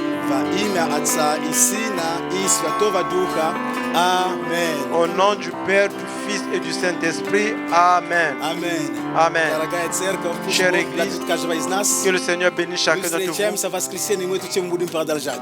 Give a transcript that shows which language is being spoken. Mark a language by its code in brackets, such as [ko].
[ru] Во имя Отца и Сына и Святого Духа. Аминь. [fr] Au nom du Père, du Fils et du Saint-Esprit. Amen. [ru] Аминь. [fr] Amen. [ru] Дорогая церковь, пусть [fr] Chère [ru] Бог [fr] Église, [ru] благословит каждого из нас. [fr] Que le Seigneur bénisse [ru] Мы [fr] chacun d'entre vous. [ru] встречаемся в воскресенье, мы эту тему будем продолжать.